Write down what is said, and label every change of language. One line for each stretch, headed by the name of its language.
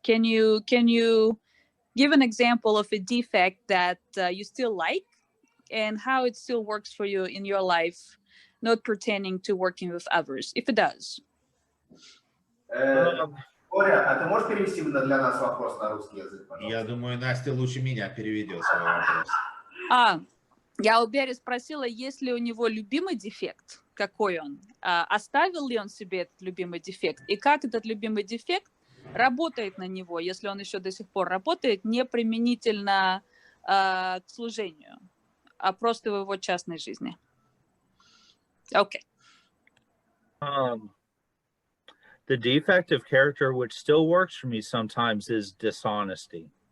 English: Can you give an example of a defect that you still like and how it still works for you in your life, not pertaining to working with others, if it does?
Russian: Боря, а ты можешь перевести для нас вопрос на русский язык, пожалуйста? Я думаю, Настя лучше меня переведет свой вопрос. Я у Бери спросила, есть ли у него любимый дефект, какой он, оставил ли он себе этот любимый дефект, и как этот любимый дефект работает на него, если он еще до сих пор работает, не применительно к служению, а просто в его частной жизни. Окей.
English: The defect of character, which still works for me sometimes, is dishonesty.